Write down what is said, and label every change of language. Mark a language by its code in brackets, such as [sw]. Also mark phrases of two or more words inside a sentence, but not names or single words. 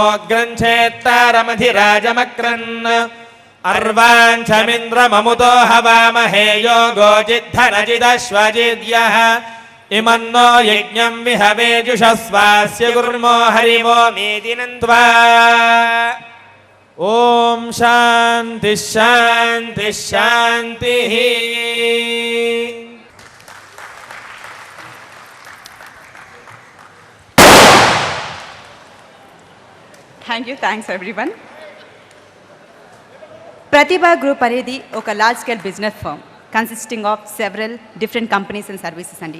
[sa] मोग्रञ्छेत्तारमधिराजमक्रन् अर्वाञ्छमिन्द्रममुतो हवामहे योगोजिद्धनजिदश्वजिद्यः इमन्नो यज्ञं विहवेजुषस्वास्य गुर्मो हरिवो मेदिनन्त्वा ॐ शान्तिः शान्तिः शान्तिः. [en] Thanks everyone. ప్రతిభా గ్రూప్ [te] అనేది ఒక [en] large scale business firm consisting of several different companies and services అండి.